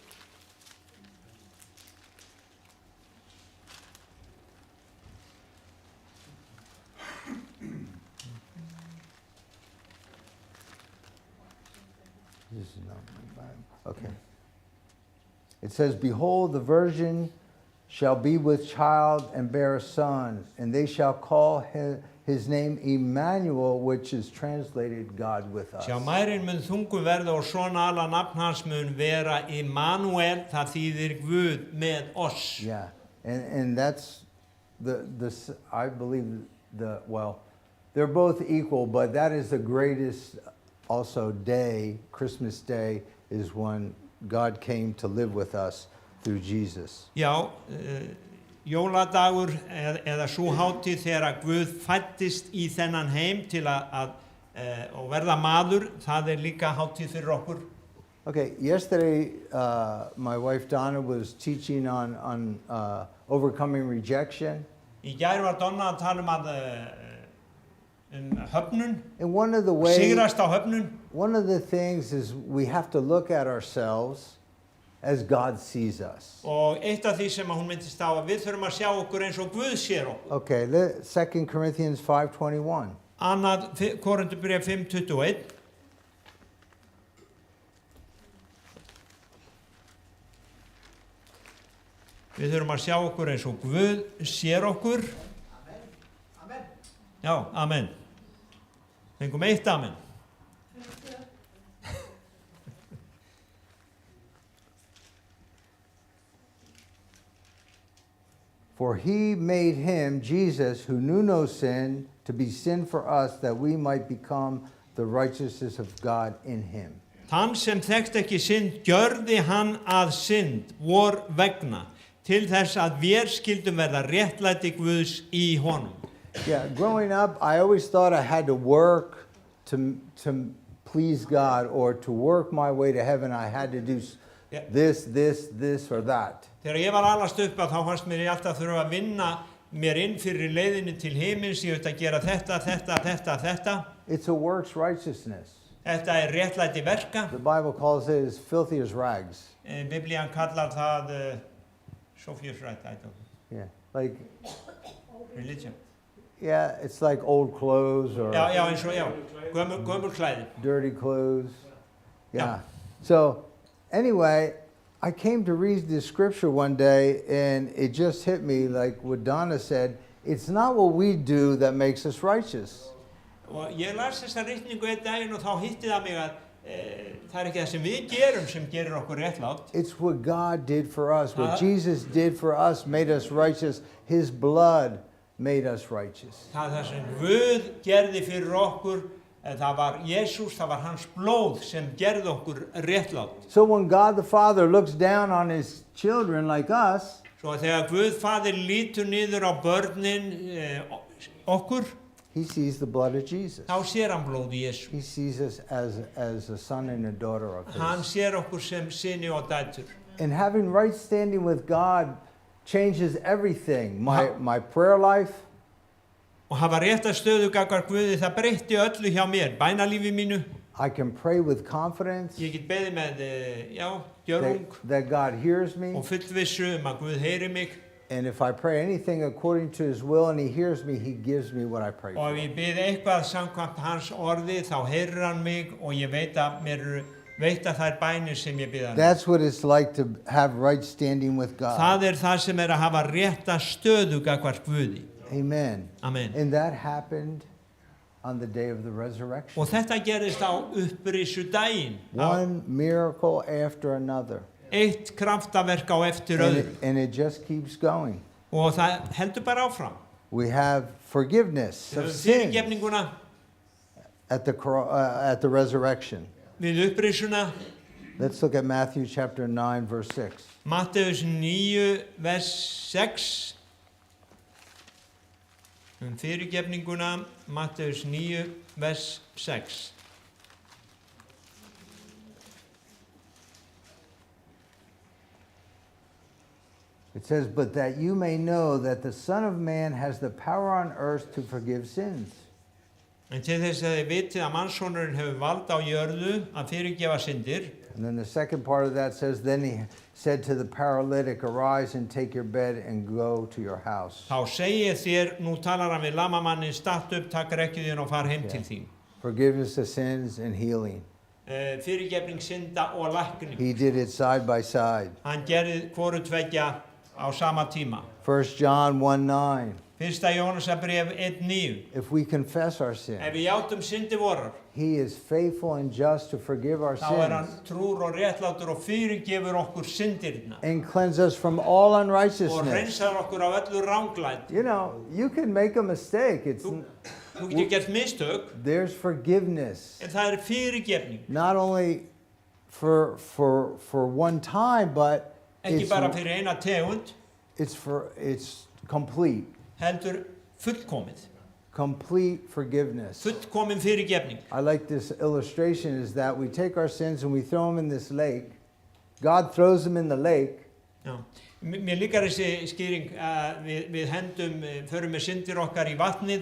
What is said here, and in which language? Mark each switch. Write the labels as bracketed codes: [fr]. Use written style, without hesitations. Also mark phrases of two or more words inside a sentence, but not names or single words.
[en] This is not my Bible. Okay. It says, "Behold, the virgin shall be with child and bear a son, and they shall call his name Emmanuel," which is translated God with us. [is] Sjá, mærin mun þungu verða og svona ala nafn hans mun vera Immanuel, það þýðir Guð með oss. [en] Yeah. And that's I believe well, they're both equal, but that is the greatest also day, Christmas Day, is when God came to live with us through Jesus. [is] Já, jóladagur eða svo hátíð þegar Guð fæddist í þennan heim til að og verða maður, það líka hátíð fyrir okkur. [en] Okay, yesterday my wife Donna was teaching on overcoming rejection. [is] Í gær var Donna að tala höfnun, [en] And one of the ways, [is] sigrast á höfnun. [en] one of the things is we have to look at ourselves as God sees us. [is] Og eitt af því sem hún myndist á að við þurfum að sjá okkur eins og Guð sér okkur. [en] Okay, 2 Corinthians 5:21. [is] Annað Korinthubréf 5:21. Við þurfum að sjá okkur eins og Guð sér okkur. Amen. Já, amen. Fengum eitt amen. [en] For he made him, Jesus, who knew no sin, to be sin for us, that we might become the righteousness of God in him. [is] Þann sem þekkt ekki synd, gjörði hann að synd vor vegna, til þess að vér skildum verða réttlæti Guðs í honum. [en] Yeah, growing up, I always thought I had to work to please God, or to work my way to heaven. I had to do Yeah. this, or that. [is] Þegar ég var alast upp að þá fannst mér ég alltaf þurfa að vinna mér inn fyrir leiðinni til himins, ég að gera þetta. [en] It's a works righteousness. [is] Þetta réttlæti verka. [en] The Bible calls it as filthy as rags. [is] Biblían kallar það [en] Sophie's right, I don't know. Yeah, like, Religion. yeah, it's like old clothes or [is] Já, eins og, gömul klæði. [en] dirty clothes. Yeah. Yeah. So, anyway, I came to read this scripture one day, and it just hit me, like what Donna said, it's not what we do that makes us righteous. [is] Og ég las þessa ritningu einn daginn og þá hitti það mig að það ekki það sem við gerum sem gerir okkur réttlátt. [en] It's what God did for us. What Uh-huh. Jesus did for us made us righteous. His blood made us righteous. [is] Það sem Guð gerði fyrir okkur, það var Jesús, það var hans blóð sem gerði okkur réttlátt. [en] So when God the Father looks down on his children like us, [is] Svo þegar Guð faðir lítur niður á börnin okkur, [en] he sees the blood of Jesus. [is] þá sér hann blóð Jesú. [en] He sees us as a son and a daughter of [is] Hann [en] his. [is] sér okkur sem syni og dætur. [en] And having right standing with God changes everything. My prayer life, [is] Og hafa rétta stöðu gagnvart Guði, það breytti öllu hjá mér, bænalífi mínu. [en] I can pray with confidence [is] Ég get beðið með, gjörung [en] that God hears me. [is] og fullvissu að Guð heyri mig. [en] And if I pray anything according to his will and he hears me, he gives me what I pray [is] Og [en] for. [is] ef ég bið eitthvað samkvæmt hans orði, þá heyrir hann mig og ég veit að þær bænir sem ég bið hann. [en] That's what it's like to have right standing with God. [is] Það það sem að hafa rétta stöðu gagnvart Guði. [en] Amen. Amen. And that happened on the day of the resurrection. [is] Og þetta gerist á upprissu daginn. [en] One miracle after another. [is] Eitt kraftaverk á eftir [en] And [is] öðru. [en] it just keeps going. [is] Og það heldur bara áfram. [en] We have forgiveness [is] Við [en] of [is] höfum [en] sins [is] fyrirgefninguna [en] at the resurrection. [is] við upprissuna. [en] Let's look at Matthew chapter 9, verse 6. [is] Matteus 9, vers 6. Fyrirgefninguna, Matteus 9, vers 6. [en] It says, "But that you may know that the Son of Man has the power on earth to forgive sins." [is] En til þess að þið vitið að mannssonurinn hefur vald á jörðu að fyrirgefa syndir. [en] And then the second part of that says, "Then he said to the paralytic, arise and take your bed and go to your house." [is] Þá segið þér, nú talar hann við lamamannin, statt upp, takk rekkju þín og far heim til þín. [en] Forgiveness of sins and healing. [is] Fyrirgefning synda og lækning. [en] He did it side by side. [is] Hann gerði hvoru tveggja á sama tíma. [en] 1 John 1:9. [is] Fyrsta Jónasarbref 1:9. [en] If we confess our sins, [is] Ef við játum syndir vorar, [en] he is faithful and just to forgive our [is] þá hann [en] sins [is] trúr og réttlátur og fyrirgefur okkur syndirna. [en] and cleanse us from all [is] Og [en] unrighteousness. [is] hreinsar okkur af öllu ranglæti. [en] You know, you can make a mistake. [is] Þú getur gert mistök, [en] There's forgiveness. [is] en það er fyrirgefning. [en] Not only for one time, but [is] Ekki bara fyrir eina tegund, [en] it's complete. [is] heldur fullkomið. [en] Complete forgiveness. [is] Fullkomin fyrirgefning. [en] I like this illustration is that we take our sins and we throw them in this lake. God throws them in the lake. [is] Já. Mér líkar þessi skýring að við hendum, förum með syndir okkar í vatnið.